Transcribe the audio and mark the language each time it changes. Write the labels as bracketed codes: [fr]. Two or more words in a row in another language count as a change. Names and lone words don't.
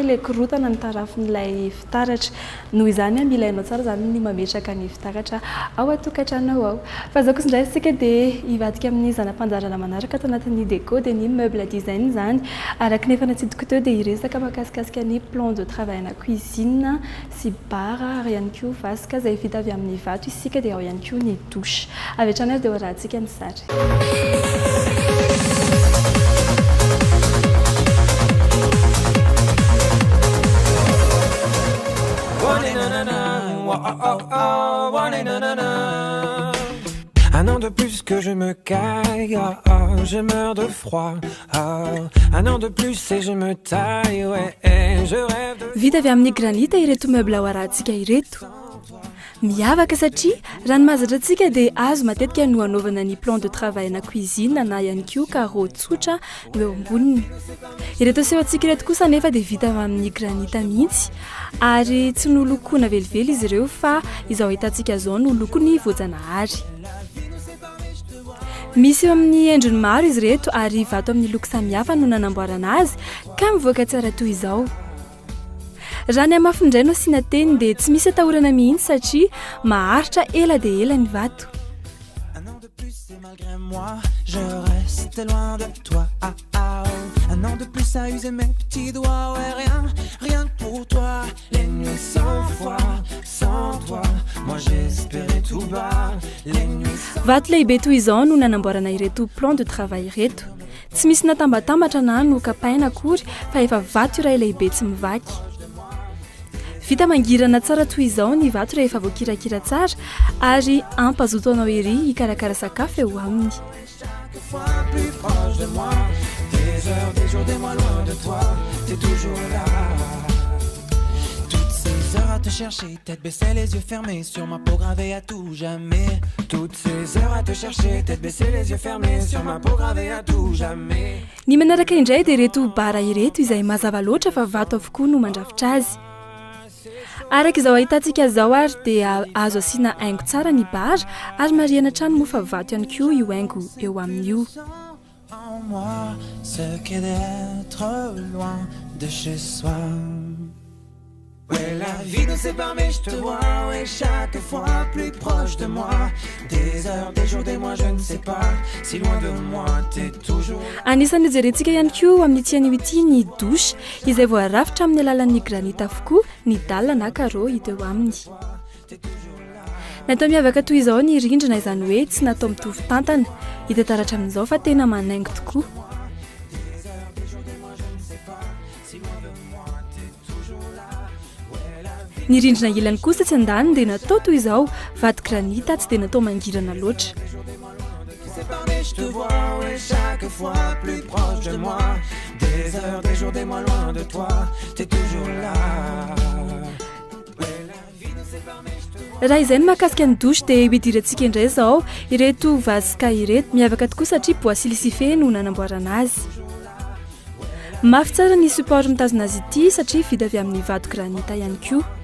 [mg] ilay korotana ny tarafin'ilay fitaratra noho izany mila hainao tsara zany ny mametraka ny fitaratra ao atokantranao ao fa zao kosa indray isika dia hivadika amin'ny zanam-panjarana manaraka tao anatin'ny déco dia ny [fr] meuble design [mg] zany araka nefa natsidiko teo dia hiresaka makasikasika ny [fr] plan de travail [mg] na cuisine sy bar ary ihany koa vasika izay vita avy amin'ny vato isika dia ao ihany koa ny douche avy hatrany ary dia hoarahantsika ny sary. [fr] Un an de plus que je me caille, je meurs de froid. Un an de plus et je me taille, ouais, je rêve de... [mg] Vita avy amin'ny granita ireto meuble ao arahantsika ireto. Miavaka satria raha ny mahazatra antsika dia azo matetika no hanaovana ny [fr] plan de travail [mg] na cuisine na ihany koa carreau tsotra no eo amboniny. Ireto aseho antsika ireto kosa nefa dia vita amin'ny granita mihitsy ary tsy nolokoina velively izy ireo fa izao ahitantsika zao no lokony voajanahary. Misy eo amin'ny endriny maro izy reto ary vato amin'ny loko samihafa no nanamboarana azy ka mivoaka tsara toy izao. Raha ny amafindray no asiana teny dia tsy misy atahorana mihitsy satria maharitra ela dia ela ny vato. [fr] Un an de plus et malgré moi, je reste loin de toi. Un an de plus à user mes petits doigts, ouais, rien que pour toi. Les nuits sans foi, sans toi, moi j'espérais tout bas. Les nuits sans... [mg] Vato lehibe toy izao no nanamboarana ireto [fr] plan de travail [mg] ireto. Tsy misy natambatambatra na nokapaina akory fa efa vato iray lehibe tsy mivaky. Vita mangirana tsara toy izao ny vato rehefa voakirakira tsara ary ampazoto anao ery hikarakara sakafo eo aminy. [fr] Chaque fois plus proche de moi, des heures, des jours, des mois loin de toi, t'es toujours là. Toutes ces heures à te chercher, tête baissée, les yeux fermés, sur ma peau gravée à tout jamais. Toutes ces heures à te chercher, tête baissée, les yeux fermés, sur ma peau gravée à tout jamais. [mg] Ny manaraka indray dia ireto bara ireto izay mazava loatra fa vato avokoa no mandrafitra azy. Araka izao ahitantsika zao ary dia azo asiana haingo tsara ny bara ary mariana trano moa fa vato ihany koa io haingo eo amin'io. [fr] En moi, ce qu'est d'être loin de chez soi. Ouais, la vie nous sépare mais je te vois, ouais, chaque fois plus proche de moi. Des heures, des jours, des mois, je ne sais pas, si loin de moi, t'es toujours... [mg] Anisan'ny jerentsika ihany koa amin'ny tian'io ity ny douche izay voarafitra amin'ny alalan'ny granita avokoa ny dalle na carreau hita eo aminy. Natao miavaka toy izao ny rindrina izany hoe tsy natao mitovy tantana. Hita taratra amin'izao fa tena manaingo tokoa. Ny rindrina ilany kosa tsy andaniny dia natao toy izao vato granita tsy dia natao mangirana loatra. [fr] Je te vois, ouais, chaque fois plus proche de moi. Des heures, des jours, des mois loin de toi, t'es toujours là. [mg] Raha izay ny mahakasika ny douche dia hidirantsika indray izao ireto vasika ireto miavaka tokoa satria [fr] bois silicifé [mg] no nanamboarana azy. Mafy tsara ny support mitazona azy ity satria vita avy amin'ny vato granita ihany koa.